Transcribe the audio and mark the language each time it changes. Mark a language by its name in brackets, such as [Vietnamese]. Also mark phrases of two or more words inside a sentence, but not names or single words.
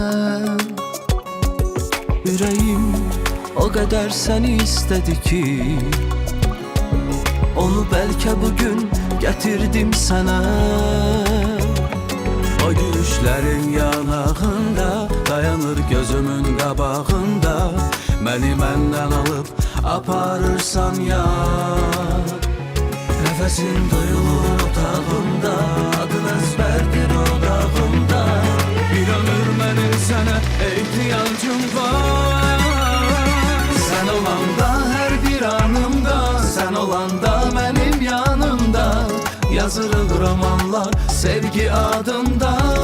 [Turkish] Yüreğim o kadar seni istedi ki, onu belki bugün getirdim sana. O gülüşlerin yanağında, [Azerbaijani] dayanır gözümün qabağında, məni məndən alıb aparırsan ya. [Turkish] Nefesin duyulur otağımda, adın ezberdir odağımda. Bir ömür benim sana ihtiyacım var. Sen olanda her bir anımda, sen olanda benim yanımda, yazılır romanlar sevgi adında.